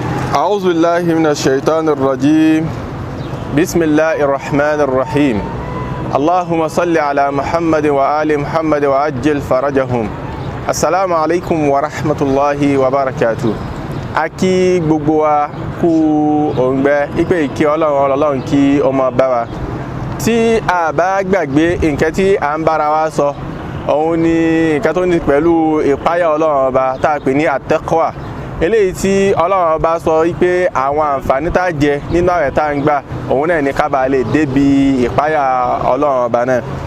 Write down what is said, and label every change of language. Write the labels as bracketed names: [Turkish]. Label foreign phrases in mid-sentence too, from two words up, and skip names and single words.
[Arabic] أعوذ بالله من الشيطان الرجيم بسم الله الرحمن الرحيم اللهم صل على محمد وآل محمد وعجل فرجهم السلام عليكم ورحمة الله وبركاته [Yoruba] Aki gbogbo wa kú òǹgbẹ ipe ìkí Ọlọ́run kí ó máa bá wa tí a bá gbàgbé nǹkan tí à ń bára wa sọ òun ni nǹkan tó ní pẹ̀lú ìpáyà Ọlọ́run ọba tá a pè ní At-Taqwah eléyìí tí Ọlọ́run ọba sọ wípé àwọn àǹfààní tá a jẹ nínú àwẹ̀ tá a ń gbà òun náà ní ká bàa lè débi ìpáyà Ọlọ́run ọba náà